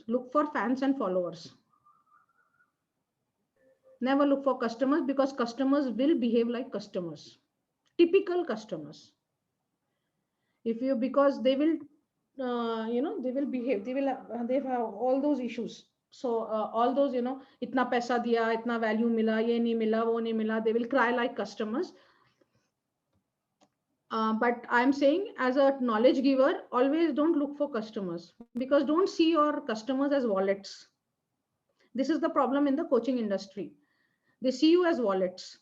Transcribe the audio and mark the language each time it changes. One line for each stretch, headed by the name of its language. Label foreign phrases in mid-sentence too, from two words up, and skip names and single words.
English: Look for fans and followers. Never look for customers, because customers will behave like customers. Typical customers. Because they will, they will behave. They have all those issues. So all those,
Hindi: इतना पैसा दिया, इतना value मिला, ये नहीं मिला, वो नहीं मिला.
English: They will cry like customers. But I'm saying, as a knowledge giver, always don't look for customers, because don't see your customers as wallets. This is the problem in the coaching industry. They see you as wallets.